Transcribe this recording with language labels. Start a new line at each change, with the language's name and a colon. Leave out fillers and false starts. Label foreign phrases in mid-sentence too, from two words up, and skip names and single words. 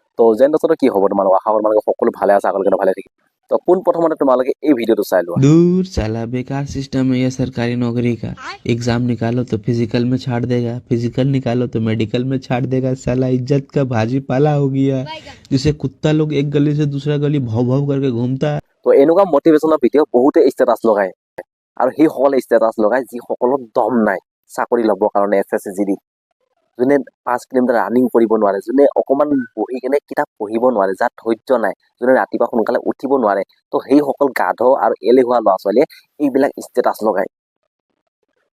Assamese: তো যেন কি হ'ব তোমালোক আশা কৰো তোমালোকে সকলো ভালে আছে আগলৈকে ভালে থাকিব তো পোন প্ৰথমতে তোমালোকে এই ভিডিঅ'টো চাই লোৱা
Hindi: दूर साला बेकार सिस्टम है ये सरकारी नौकरी का। एग्जाम निकालो तो फिजिकल में छाड़ देगा, फिजिकल निकालो तो मेडिकल में छाड़ देगा। साला इज्जत का भाजी पाला हो गया, जिसे कुत्ता लोग एक गली से दूसरा गली भाव भाव करके घूमता है।
Assamese: তো এনেকুৱা
English: motivation video'
Assamese: বহুতে ষ্টেটাছ লগায় আৰু সেইসকলে ষ্টেটাছ লগায় যিসকলৰ দম নাই চাকৰি ল'বৰ কাৰণে SSC GD যোনে 5 কিলোমিটাৰ ৰানিং কৰিব নোৱাৰে যোনে অকমান বহি কেনে কিতাপ পঢ়িব নোৱাৰে যাৰ ধৈৰ্য নাই যোনে ৰাতিপুৱা সোনকালে উঠিব নোৱাৰে তো সেইসকল গাধ আৰু এলেহুৱা ল'ৰা ছোৱালীয়ে এইবিলাক ষ্টেটাছ লগায় তো